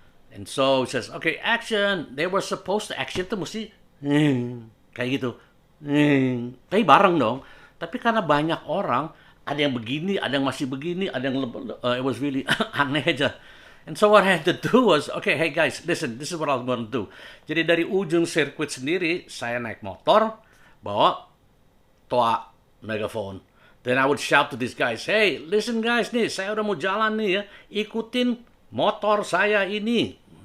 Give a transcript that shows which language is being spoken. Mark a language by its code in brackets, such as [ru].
[en] And so he says, okay, action. They were supposed to action [id] tuh mesti kayak gitu. Tapi bareng dong. Tapi karena banyak orang, ada yang begini, ada yang masih begini, ada yang [en] it was really [id] aneh aja. [en] And so what I had to do was, okay, hey guys, listen, this is what I was going to do. [id] Jadi dari ujung sirkuit sendiri, saya naik motor, bawa toa megaphone. [en] Then I would shout to these guys, hey, listen guys nih, [id] saya udah mau jalan nih ya, ikutin motor saya ini.